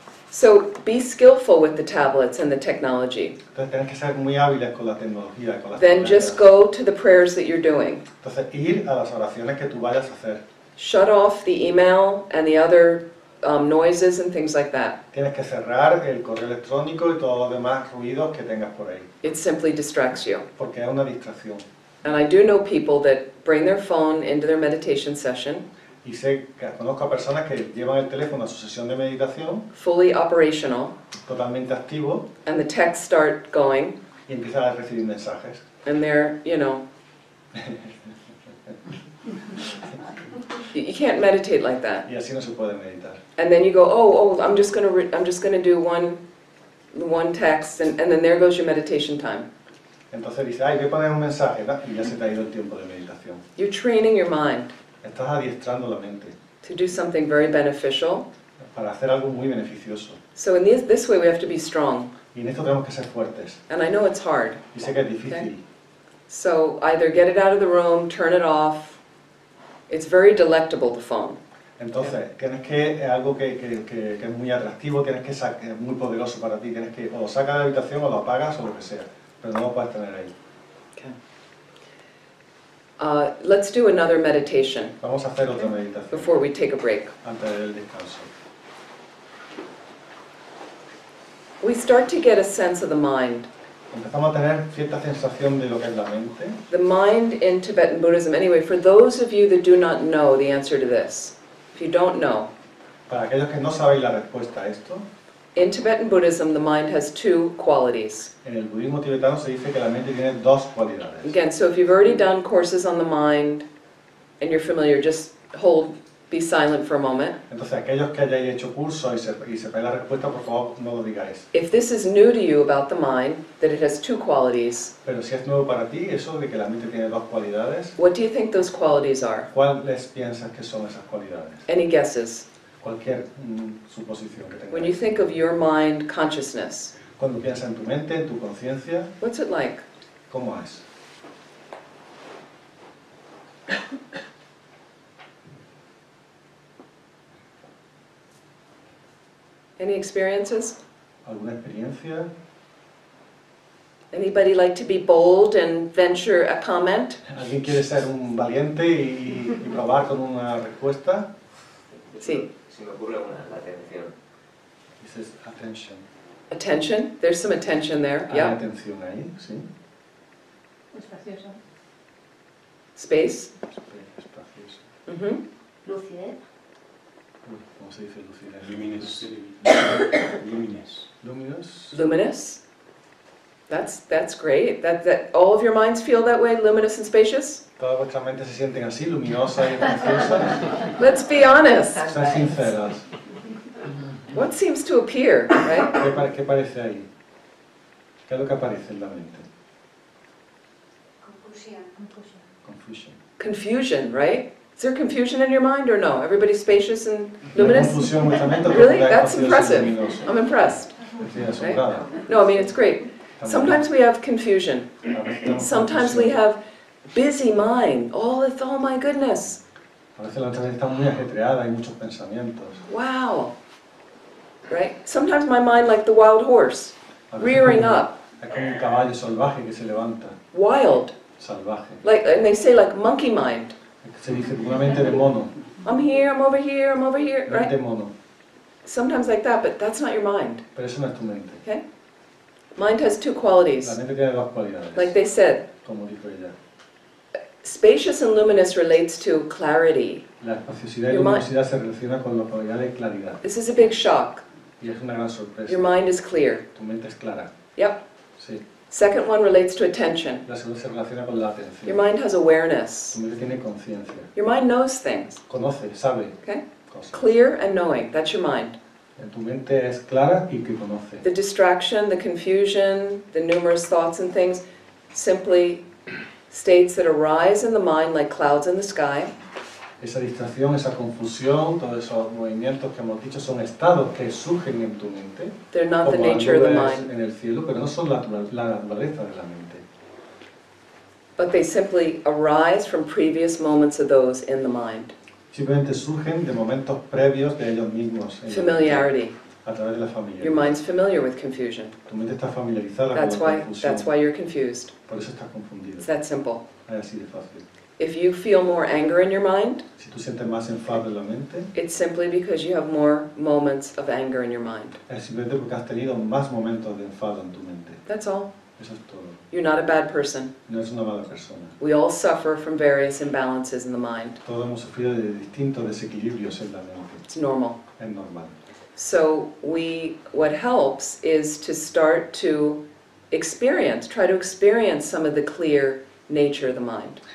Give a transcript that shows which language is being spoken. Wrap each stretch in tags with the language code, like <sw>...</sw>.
<en>So be skillful with the tablets and the technology.</en> <es>Entonces tienes que ser muy hábiles con la tecnología, con las</es> <en>Then just</en> <es>tabletas.</es> <en>go to the prayers that you're doing.</en> <es>Entonces ir a las oraciones que tú vayas a hacer.</es> <en>Shut off the email and the other noises and things like that.</en> <es>Tienes que cerrar el correo electrónico y todos los demás ruidos que tengas por ahí,</es> <en>It simply distracts you.</en> <es>porque es una distracción.</es> <en>And I do know people that bring their phone into their meditation session,</en> <es>Y sé que conozco a personas que llevan el teléfono a su sesión de meditación,</es> <en>fully operational,</en> <es>totalmente activo,</es> <en>and the texts start going,</en> <es>y empiezan a recibir mensajes.</es> <en>and they're, you can't meditate like that.</en> <es>Y así no se puede meditar.</es> <en>And then you go, oh, I'm just gonna do one text, and then there goes your meditation time.</en> <es>Entonces dice, ay, voy a poner un mensaje, ¿no? Y ya se te ha ido el tiempo de meditación.</es> <en>You're training your mind</en> <es>Estás adiestrando la mente</es> <en>to do something very beneficial.</en> <es>para hacer algo muy beneficioso.</es> <en>So in this way we have to be strong.</en> <es>Y en esto tenemos que ser fuertes.</es> <en>And I know it's hard.</en> <es>Y sé que es difícil.</es> <en>Okay. So either get it out of the room, turn it off. It's very delectable, the phone.</en> <es>Entonces, tienes que, es algo que es muy atractivo, tienes que es muy poderoso para ti, tienes que o lo sacas de la habitación o lo apagas o lo que sea, pero no lo puedes tener ahí.</es> <en>Okay. Let's do another meditation</en> <es>Vamos a hacer otra meditación</es> <en>before we take a break.</en> <es>antes del descanso.</es> <en>We start to get a sense of the mind.</en> <es>Empezamos a tener cierta sensación de lo que es la mente.</es> <en>The mind in Tibetan Buddhism, anyway, for those of you that do not know the answer to this, if you don't know,</en> <es>Para aquellos que no sabéis la respuesta a esto,</es> <en>in Tibetan Buddhism the mind has two qualities.</en> <es>en el budismo tibetano se dice que la mente tiene dos cualidades.</es> <en>Again, so if you've already done courses on the mind and you're familiar, just be silent for a moment.</en> <es>Entonces, aquellos que hayáis hecho curso y sepáis la respuesta, por favor, no lo digáis.</es> <en>If this is new to you about the mind, that it has two qualities,</en> <es>Pero si es nuevo para ti, eso de que la mente tiene dos cualidades,</es> <en>what do you think those qualities are?</en> <es>¿cuáles piensas que son esas cualidades?</es> <en>Any guesses?</en> <es>Cualquier suposición que</es> <en>When you</en> <es>tengas.</es> <en>think of your mind consciousness,</en> <es>Cuando piensas en tu mente, en tu conciencia,</es> <en>what's it like?</en> <es>¿cómo es?</es> <en>Any experiences?</en> <es>¿Alguna experiencia?</es> <en>Anybody like to be bold and venture a comment?</en> <es>¿Alguien quiere ser un valiente y probar con una respuesta? Sí. Si me ocurre una, la atención. Dices attention.</es> <en>Attention. There's some attention there.</en> <es>Hay</es> <en>Yeah.</en> <es>atención ahí, ¿sí? Espacioso.</es> <en>Space.</en> <es>Espacioso. Mm-hmm. Lucidez. Uy, ¿cómo se dice lucidez?</es> <en>Luminous. Luminous. Luminous. Luminous. That's great. That all of your minds feel that way, luminous and spacious?</en> <es>Todas vuestras mentes se sienten así, luminosas y espaciosa.</es> <en>Let's be honest.</en> <es>Sean sinceras.</es> <en>What seems to appear, right?</en> <es>¿Qué parece ahí? ¿Qué es lo que aparece en la mente? Confusión.</es> <en>Confusion. Confusion, right? Is there confusion in your mind or no? Everybody's spacious and luminous?</en> <es>Confusión en vuestra mente.</es> <en>Really?</en> <es>porque</es> <en>That's</en> <es>es</es> <en>impressive.</en> <es>luminoso.</es> <en>I'm impressed.</en> <es>Estoy asombrada.</es> <en>No, I mean, it's great. Sometimes we have confusion.</en> <es>A veces tenemos</es> <en>Sometimes we</en> <es>confusión.</es> <en>have busy mind. Oh my goodness.</en> <es>A veces la mente está muy ajetreada, hay muchos pensamientos.</es> <en>Wow. Right? Sometimes my mind like the wild horse,</en> <es>A veces</es> <en>rearing</en> <es>como-</es> <en>up,</en> <es>Es como un caballo salvaje que se levanta,</es> <en>wild.</en> <es>salvaje.</es> <en>Like, and they say like monkey mind.</en> <es>Se dice una mente de mono,</es> <en>I'm here, I'm over here, I'm over here,</en> <es>mente</es> <en>right?</en> <es>mono.</es> <en>Sometimes like that, but that's not your mind.</en> <es>Pero eso no es tu mente.</es> <en>Okay? Mind has two</en> <es>La</es> <en>qualities.</en> <es>mente tiene dos cualidades,</es> <en>Like they said,</en> <es>como dijo ella.</es> <en>spacious and luminous relates to clarity.</en> <es>La espaciosidad y</es> <en>Your mind-</en> <es>luminosidad se relaciona con la cualidad de claridad.</es> <en>This is a big shock.</en> <es>Y es una gran sorpresa.</es> <en>Your mind is clear.</en> <es>Tu mente es clara.</es> <en>Yep.</en> <es>Sí.</es> <en>Second one relates to attention.</en> <es>La segunda se relaciona con la</es> <en>Your</en> <es>atención.</es> <en>mind has awareness.</en> <es>Tu mente tiene conciencia.</es> <en>Your mind knows things.</en> <es>Conoce, sabe</es> <en>Okay?</en> <es>cosas.</es> <en>Clear and knowing. That's your mind.</en> <es>Tu mente es clara y que conoce.</es> <en>The distraction, the confusion, the numerous thoughts and things simply states that arise in the mind like clouds in the sky.</en> <es>Esa distracción, esa confusión, todos esos movimientos que hemos dicho son estados que surgen en tu mente.</es> <en>They're not the</en> <es>Como las</es> <en>nature of the</en> <es>nubes</es> <en>mind,</en> <es>en el cielo, pero no son la naturaleza de la mente.</es> <en>but they simply arise from previous moments of those in the mind.</en> <es>Simplemente surgen de momentos previos de ellos mismos. En la mente,</es> <en>Familiarity.</en> <es>a través de la familia.</es> <en>Your mind's familiar with confusion.</en> <es>Tu mente está familiarizada</es> <en>That's</en> <es>con la</es> <en>why,</en> <es>confusión.</es> <en>that's why you're confused.</en> <es>Por eso estás confundido.</es> <en>It's that simple.</en> <es>Es así de fácil.</es> <en>If you feel more anger in your mind,</en> <es>Si tú sientes más enfado en la mente,</es> <en>it's simply because you have more moments of anger in your mind.</en> <es>es simplemente porque has tenido más momentos de enfado en tu mente.</es> <en>That's all.</en> <es>Eso es todo.</es> <en>You're not a bad person.</en> <es>No es una mala persona.</es> <en>We all suffer from various imbalances in the mind.</en> <es>Todos hemos sufrido de distintos desequilibrios en la mente.</es> <en>It's normal.</en> <es>Es normal.</es> <en>So what helps is to start to try to experience some of the clear nature of the mind.</en>